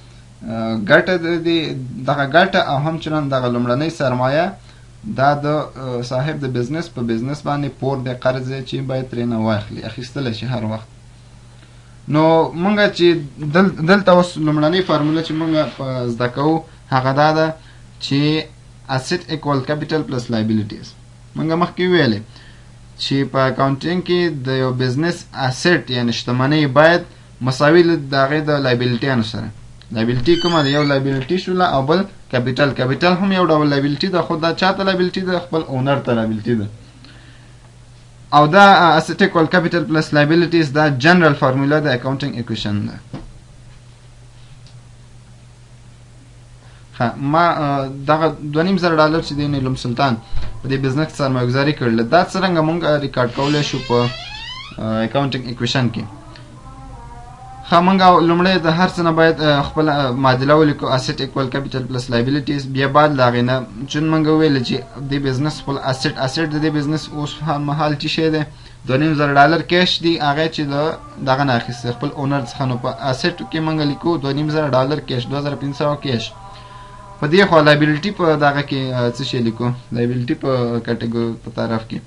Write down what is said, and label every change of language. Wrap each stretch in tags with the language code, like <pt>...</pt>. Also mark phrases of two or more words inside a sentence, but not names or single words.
<ps>ګټه او همچنان دغه لومړنۍ سرمایه دا د صاحب د بزنس په بزنس باندې پور دی، قرض دی چې باید ترېنه واخلي اخیستلی شي هر وخت. نو مونږ چې دلته اوس لومړنۍ فارموله چې مونږ په زده کوو هغه دا ده چې</ps> <en>asset equal capital plus liabilities.</en> <ps>مونږ مخکې ویلې چې په اکاونټینګ کې د یو بزنس asset یعنې شتمنۍ باید مساوي د هغې د لایبیلیټیانو سره. لایبیلیټي کومه ده؟ یو لایبیلیټي شوله او بل کیپیټل هم یو ډول لایبیلیټي ده، خو دا چاته لایبیلیټي ده؟ خپل اونر ته لایبیلیټي ده. او دا</ps> <en>asset equal capital plus liabilities</en> <ps>دا</ps> <en>general formula</en> <ps>د</ps> <en>accounting equation</en> <ps>ده. ما دغه $2,500 چې دی نیلم سلطان په دې بزنس کې سرمایه ګذاري کړله دا څرنګه مونږ ریکارډ کولی شو په</ps> <en>accounting equation</en> <ps>کې. خامنګ لومړی د هر څه نه باید خپل معادله ولیکو</ps> <en>asset equal capital plus liabilities</en> <ps>بیا بعد لاغې نه چون موږ ویل چې د بزنس خپل asset د دې بزنس اوس مهال چې شی دی $2,500 کیش دی هغه چې دغه نه اخیسته خپل اونر څخه نو په asset کې موږ لیکو $2,500 کیش 2500 کیش په دې خو لایبیلیټي په دغه کې څه شی لیکو لایبیلیټي په کټګوري په طرف کې</ps>